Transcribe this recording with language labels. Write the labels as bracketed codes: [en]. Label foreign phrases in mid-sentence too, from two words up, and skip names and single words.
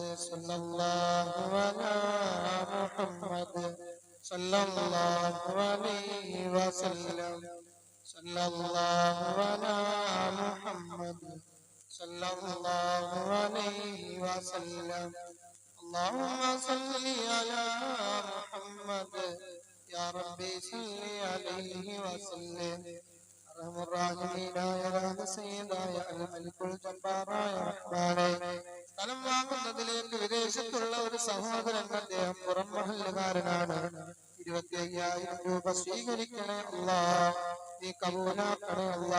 [ar] صلى الله على محمد صلى الله عليه وسلم. صلى الله على محمد صلى الله عليه وسلم. اللهم صل على محمد يا ربي صل عليه وسلم. [ml] സ്ഥലം വാങ്ങുന്നതിലേക്ക് വിദേശത്തുള്ള ഒരു സഹോദരൻ, അദ്ദേഹം പുറം മഹല്ലുകാരനാണ്. 25,000 രൂപ സ്വീകരിക്കണേ അല്ലാ, നീ കബൂലാക്കണേ അല്ലാ.